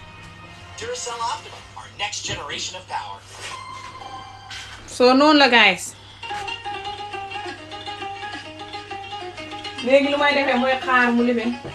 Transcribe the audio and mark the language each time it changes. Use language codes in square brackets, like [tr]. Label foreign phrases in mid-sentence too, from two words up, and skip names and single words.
[en] Duracell Optimum, our next generation of power. [wo] So noonu la guys léegi lu may defee mooy xaar mu lifin